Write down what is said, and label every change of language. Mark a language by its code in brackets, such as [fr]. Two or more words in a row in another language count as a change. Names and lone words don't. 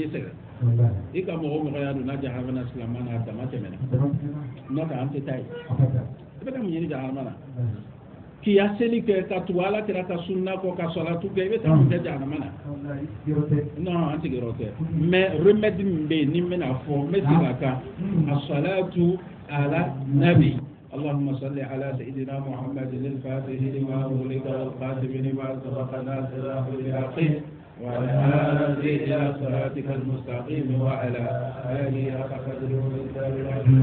[bm] sɛgɛn i ka mɔgɔ y'a don n'a jahanama na silamɛ na a dama tɛmɛna n'o tɛ an tɛ taa ye i bɛ ka mun ɲini jahanama na k'i ya seli kɛ ka tugu ala kira ka sunna kɔ ka sɔlatu kɛ i bɛ taa mun kɛ jahanama na non an sigiyɔrɔ tɛ [fr] mais remède [bm] min bɛ yen ni n bɛna fɔ n bɛ segin a kan [ar] الصلاة على النبي اللهم صل على سيدنا محمد الفاتح لما أغلق والخاتم لما سبق ناصر بالحق وعلى آله إلى صراطك المستقيم وعلى آله حق قدره العظيم